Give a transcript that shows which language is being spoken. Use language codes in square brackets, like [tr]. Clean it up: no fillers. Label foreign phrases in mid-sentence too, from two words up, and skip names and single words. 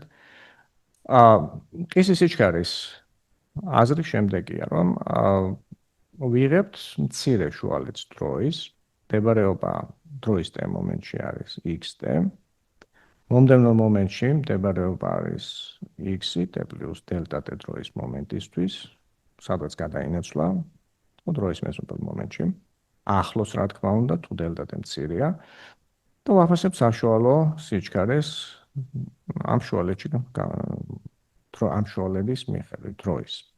[ka] მყისის სიჩქარის აზრი შემდეგია, რომ ვიღებთ მცირე შუალედს დროის, მდებარეობა დროის t მომენტში არის x-t. მომდევნო მომენტში მდებარეობა არის x-i [en] t plus delta t [ka] დროის მომენტისთვის, სადაც გადაინაცვლა დროის მეზობელ მომენტში. ახლოს რა თქმა უნდა, თუ [en] delta t [ka] მცირეა და ვაფასებ საშუალო სიჩქარეს ამ შუალედში ამ შუალედის მიხედვით დროის.